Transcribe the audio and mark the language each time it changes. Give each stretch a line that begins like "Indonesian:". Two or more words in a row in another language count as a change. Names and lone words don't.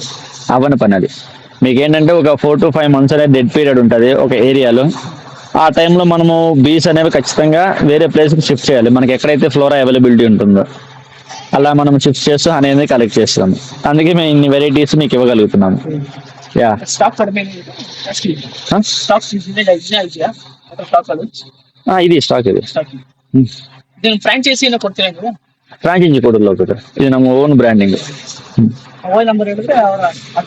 Telugu: అవని పని అది. మీకు ఏంటంటే ఒక
English: 4 to 5 months
Telugu: అనేది
English: dead period
Telugu: ఉంటుంది ఒక ఏరియాలో. ఆ టైంలో మనము బీస్ అనేవి ఖచ్చితంగా వేరే ప్లేస్కి షిఫ్ట్ చేయాలి మనకి ఎక్కడైతే
English: flora availability
Telugu: ఉంటుందో. అలా మనం షిఫ్ట్ చేస్తూ హనీ అనేది కలెక్ట్ చేస్తాము. అందుకే మేము ఇన్ని వెరైటీస్ మీకు ఇవ్వగలుగుతున్నాము. యా.
Kannada: ಸ್ಟಾಕ್ ಕಡಿಮೆ ಇದೆ ಜಾಸ್ತಿ ಇದೆ ಸ್ಟಾಕ್ ಇದೆ ಇದೆಯಾ ಅಥವಾ ಸ್ಟಾಕ್ ಅದು
Telugu: ఇది స్టాక్ ఇది.
Kannada: ಸ್ಟಾಕ್ ಇದು ಫ್ರಾಂಚೈಸಿನ ಕೊಡ್ತೀರಾ ನೀವು ಫ್ರಾಂಚೈಸಿ ಕೊಡಲ್ಲ ಸರ್, ಇದು ನಮ್ಮ
English: own branding. mobile number
Kannada: ಹೇಳಿದ್ರೆ ಅವರ ಹತ್ರ